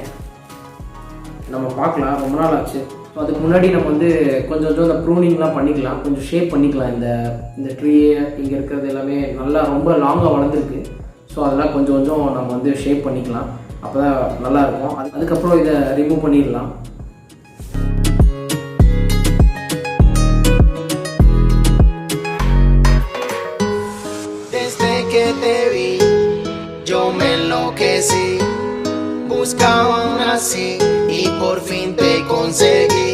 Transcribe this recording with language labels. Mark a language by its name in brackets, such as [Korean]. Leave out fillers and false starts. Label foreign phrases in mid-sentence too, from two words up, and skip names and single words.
[Tamil] நம்ம பார்க்கலாம். ரொம்ப நாள் ஆச்சு. ஸோ அதுக்கு முன்னாடி நம்ம வந்து கொஞ்சம் கொஞ்சம் இந்த ப்ரூனிங்லாம் பண்ணிக்கலாம், கொஞ்சம் ஷேப் பண்ணிக்கலாம். இந்த ட்ரீயை இங்கே இருக்கிறது எல்லாமே நல்லா ரொம்ப லாங்காக வளர்ந்துருக்கு. ஸோ அதெல்லாம் கொஞ்சம் கொஞ்சம் நம்ம வந்து ஷேப் பண்ணிக்கலாம். அப்போ தான் நல்லாயிருக்கும். அதுக்கப்புறம் இதை ரிமூவ் பண்ணிடலாம். [Spanish] Yo me enloquecí, buscaba una así y por fin te conseguí.